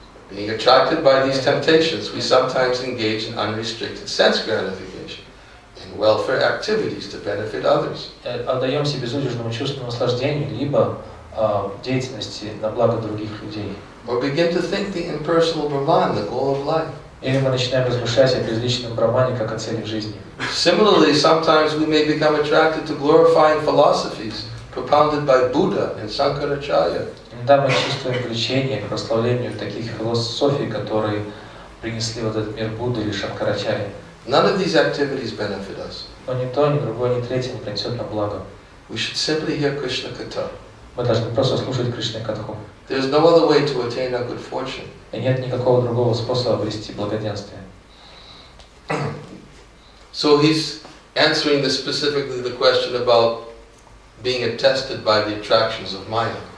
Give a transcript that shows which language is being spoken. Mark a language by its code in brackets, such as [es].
[en] Being attracted by these temptations, we sometimes engage in unrestricted sense gratification. In welfare activities to benefit others. [ru] Отдаемся безудержному чувственному наслаждению, либо деятельности на благо других людей. [en] Or begin to think the impersonal Brahman, the goal of life. [ru] Или мы начинаем размышлять о безличном брамане как о цели в жизни. [en] Similarly, sometimes we may become attracted to glorifying philosophies propounded by Buddha and Sankaracharya. [ru] Иногда мы чувствуем влечение к прославлению таких философий, которые принесли в этот мир Будды или Шанкарачарьи. [en] None of these activities benefit us. [ru] Но ни то, ни другое, ни третье не принесет нам благо. [en] We should simply hear Krishna Katha. [ru] Мы должны просто слушать Кришны Катху. [en] There is no other way to attain our good fortune. [ru] И нет никакого другого способа обрести благоденствие. [en] So he's answering specifically the question about being attested by the attractions of Maya.